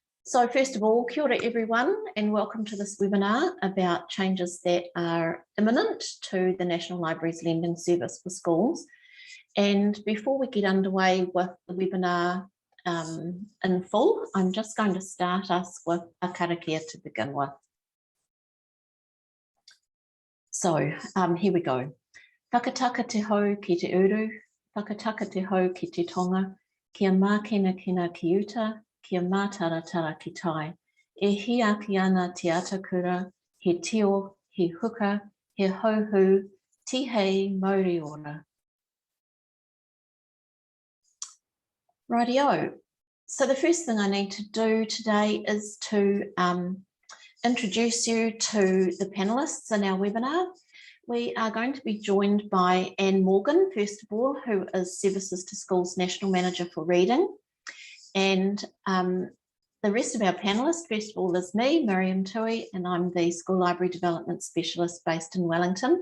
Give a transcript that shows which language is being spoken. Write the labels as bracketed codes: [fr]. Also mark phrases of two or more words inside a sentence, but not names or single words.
[en] So first of all, [mi] kia ora [en] everyone, and welcome to this webinar about changes that are imminent to the National Library's lending service for schools. And before we get underway with the webinar in full, I'm just going to start us with a karakia to begin with. So here we go. [mi] Whakataka te hau ki te uru, whakataka te hau ki te tonga, kia mākena kina ki uta, kia mātaratara ki tai. E hiaki ana te atakura, he tio, he huka, he hauhu, tihei mauri ora. [en] Rightio. So the first thing I need to do today is to introduce you to the panelists in our webinar. We are going to be joined by Anne Morgan, first of all, who is Services to Schools National Manager for Reading. And the rest of our panelists, first of all, is me, Miriam Tui, and I'm the School Library Development Specialist based in Wellington.